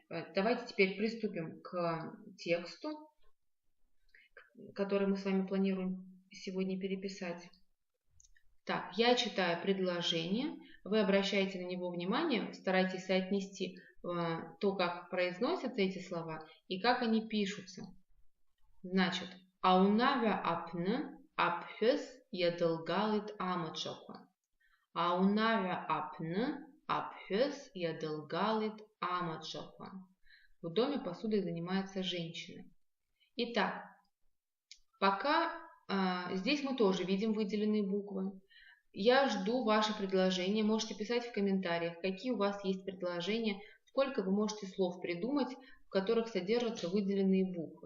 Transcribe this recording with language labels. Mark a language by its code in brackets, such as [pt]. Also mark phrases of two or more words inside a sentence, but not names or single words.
[ru] Давайте теперь приступим к тексту, который мы с вами планируем сегодня переписать. Так, я читаю предложение. Вы обращаете на него внимание, старайтесь соотнести то, как произносятся эти слова и как они пишутся. Значит, [abq] аунавя апны. Апхес ядылгалит амачоква. Аунавя апны, апхес ядылгалит амачоква. [ru] В доме посудой занимается женщина. Итак, пока здесь мы тоже видим выделенные буквы. Я жду ваши предложения. Можете писать в комментариях, какие у вас есть предложения, сколько вы можете слов придумать, в которых содержатся выделенные буквы.